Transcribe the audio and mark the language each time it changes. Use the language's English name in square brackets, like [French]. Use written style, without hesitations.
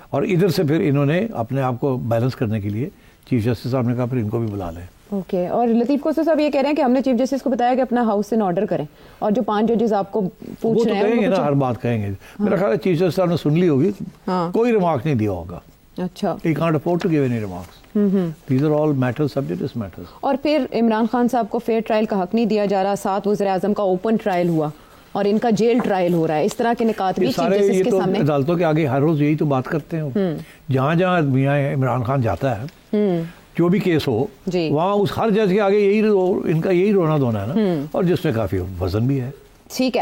[Urdu] اور ادھر سے پھر انہوں نے اپنے آپ کو بیلنس کرنے کے لیے چیف جسٹس صاحب نے کہا پھر ان کو بھی بلا لیں. اوکے. اور لطیف کوسٹر صاحب یہ کہہ رہے ہیں کہ ہم نے چیف جسٹس کو بتایا کہ اپنا ہاؤس ان آرڈر کریں, اور جو 5 ججز آپ کو پوچھ رہے ہیں وہ تو کہیں گے نا, ہر بات کہیں گے. میرا خیال ہے چیف جسٹس صاحب نے سن لی ہوگی, کوئی ریمارک نہیں دیا ہوگا. اچھا. [English] He can't afford to give any remarks. These are all matters, subject matters. [Urdu] اور پھر عمران خان صاحب کو فیئر ٹرائل کا حق نہیں دیا جا رہا, 7 وزیر اعظم کا اوپن ٹرائل ہوا اور ان کا جیل ٹرائل ہو رہا ہے. اس طرح کے نکات بھی چیف جسٹس کے سامنے. عدالتوں کے آگے ہر روز یہی تو بات کرتے ہیں, جہاں جہاں میاں عمران خان جاتا ہے, جو بھی کیس ہو وہاں اس ہر جج کے آگے یہی ان کا یہی رونا دھونا ہے نا, اور جس میں کافی وزن بھی ہے. ٹھیک ہے.